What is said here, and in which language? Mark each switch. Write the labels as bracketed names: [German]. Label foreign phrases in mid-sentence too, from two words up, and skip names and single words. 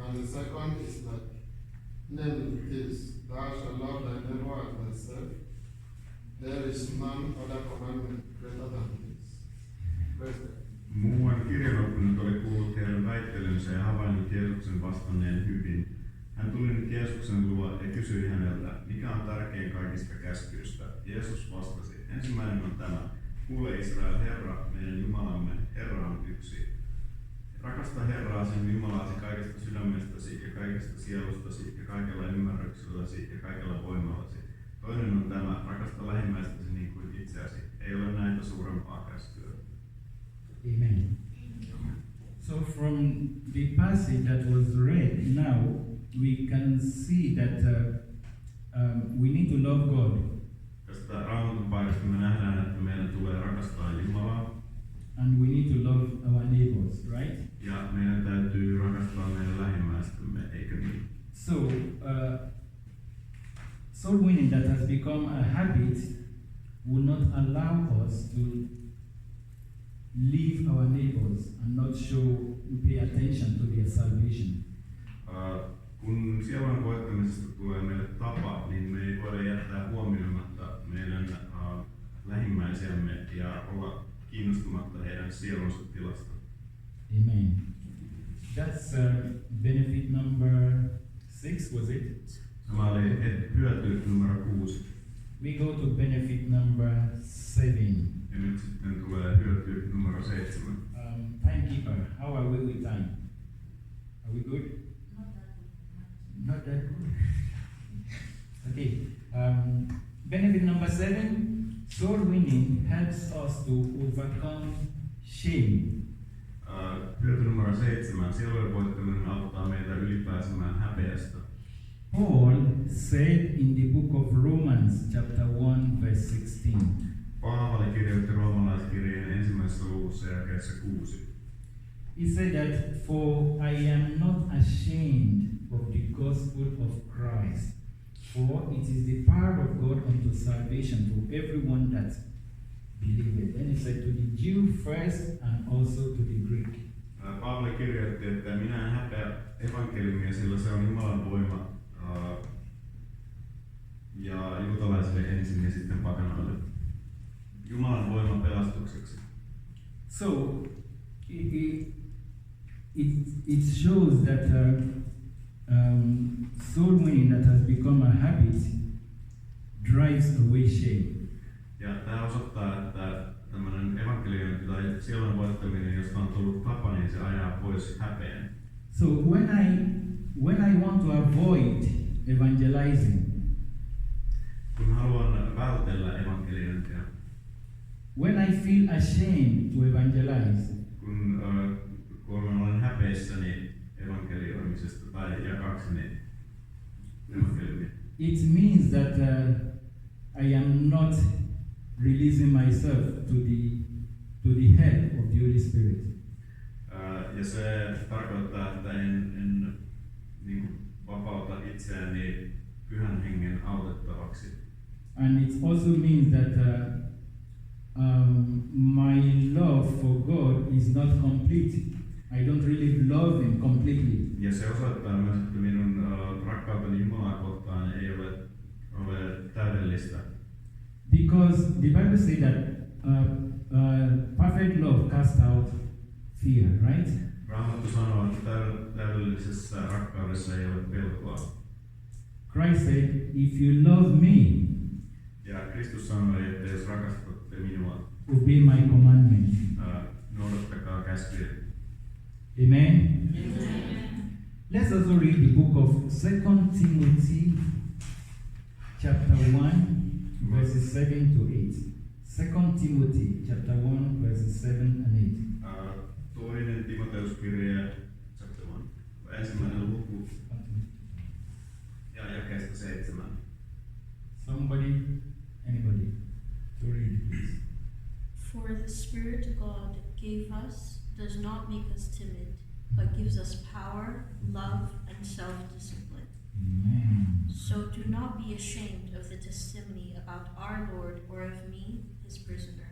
[English] second is like, namely this, thou shalt love thy neighbor as thyself. There is none other commandment greater than this. Praise God. [Finnish] Muuan kirjanoppinut oli kuullut heidän väittelynsä ja havainnut Jeesuksen vastanneen hyvin. Hän tuli nyt Jeesuksen luo ja kysyi häneltä, mikä on tärkein kaikista käskyistä. Jeesus vastasi, ensimmäinen on tämä, kuule Israel, Herra, meidän Jumalamme, Herra on yksi. Rakasta Herraa sinun Jumalaasi kaikesta sydämestäsi ja kaikesta sielustasi ja kaikella ymmärrykselläsi ja kaikella voimallasi. Toinen on tämä, rakasta lähimmäistäsi niin kuin itseäsi. Ei ole näitä suurempaa käskyä. Amen. [English] So from the passage that was read now, we can see that we need to love God. [Finnish] Tästä Raamatun paikasta me nähdään, että meidän tulee rakastaa Jumalaa. [English] And we need to love our neighbors, right? [Finnish] Ja meidän täytyy rakastaa meidän lähimmäistämme, eikö niin? [English] So, soul winning that has become a habit will not allow us to leave our neighbors and not pay attention to their salvation. [Finnish] Kun sielun voittamisesta tulee meille tapa, niin me ei voida jättää huomioimatta meidän lähimmäisiämme ja olla kiinnostumatta heidän sielunsa tilasta. Amen. [English] That's benefit number 6, was it? [Finnish] Tämä oli hyöty numero 6. [English] We go to benefit number 7. [Finnish] Ja nyt sitten tulee hyöty numero 7. [English] Timekeeper, how are we with time? Are we good? Not that good. Okay. Benefit number 7, soul winning helps us to overcome shame. [Finnish] Hyöty numero 7, sielujen voittaminen auttaa meitä ylipääsemään häpeästä. [English] Paul said in the book of Romans, chapter 1, verse 16. [Finnish] Paavali kirjoitti roomalaiskirjeen ensimmäisessä luvussa jakeessa 6. [English] He said that, for I am not ashamed of the gospel of Christ, for it is the power of God unto salvation to everyone that believeth. Then he said, to the Jew first and also to the Greek. [Finnish] Paavali kirjoitti, että minä en häpeä evankeliumia, sillä se on Jumalan voima ja juutalaisille ensin ja sitten pakanoille. Jumalan voima pelastukseksi. [English] So, it shows that soul winning that has become a habit drives away shame. [Finnish] Ja tämä osoittaa, että tämmöinen evankeliointi tai sielun voittaminen, josta on tullut tapa, niin se ajaa pois häpeän. [English] So when I want to avoid evangelizing, [Finnish] kun haluan vältellä evankeliointia, [English] when I feel ashamed to evangelize, [Finnish] kun olen häpeissäni evankelioimisesta tai jakakseni evankeliumia, [English] it means that I am not releasing myself to the help of the Holy Spirit. [Finnish] Ja se tarkoittaa, että en niin vapauta itseäni Pyhän Hengen autettavaksi. [English] And it also means that my love for God is not complete. I don't really love Him completely. [Finnish] Ja se osoittaa myös, että minun rakkauteni Jumalaa kohtaan ei ole täydellistä. [English] Because the Bible says that perfect love casts out fear, right? [Finnish] Raamattu sanoo, että täydellisessä rakkaudessa ei ole pelkoa. [English] Christ said, if you love me, [Finnish] ja Kristus sanoi, että jos rakastatte minua, [English] obey my commandment. [Finnish] Noudattakaa käskyjä. [English] Amen? Let's also read the book of 2 Timothy chapter 1 verses 7 to 8. 2 Timothy chapter 1 verses 7 and 8. [Finnish] Toinen Timoteuskirja chapter 1, ensimmäinen luku ja jakeesta 7. [English] Anybody, to read please. For the Spirit God gave us does not make us timid, but gives us power, love, and self-discipline. Amen. So do not be ashamed of the testimony about our Lord or of me, his prisoner.